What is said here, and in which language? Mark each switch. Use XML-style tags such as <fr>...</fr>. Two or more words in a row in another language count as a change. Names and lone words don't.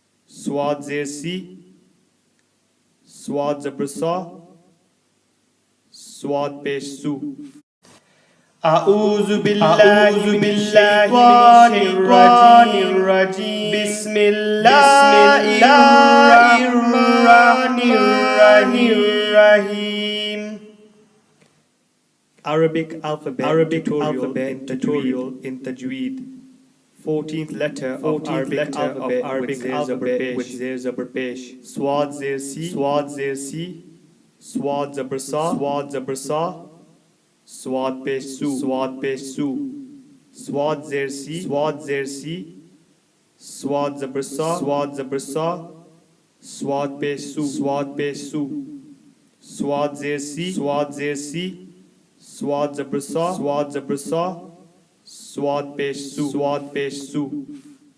<ur>صاد زیر صِ، صاد زبر صَ، صاد پیش صُ.</ur> <ar>أعوذ بالله من الشيطان الرجيم بسم الله الرحمن الرحيم.</ar> <en>Arabic alphabet tutorial in Tajweed. 14th letter of Arabic alphabet with</en> <ur>زبر پیش. صاد زیر صِ، صاد زیر صِ، صاد زبر صَ، صاد زبر صَ، صاد پیش صُ، صاد پیش صُ، صاد زیر صِ، صاد زیر صِ، صاد زبر صَ، صاد زبر صَ، صاد پیش صُ، صاد پیش صُ، صاد زیر صِ، صاد زیر صِ، صاد زبر صَ، صاد زبر صَ، صاد پیش صُ، صاد پیش صُ.</ur>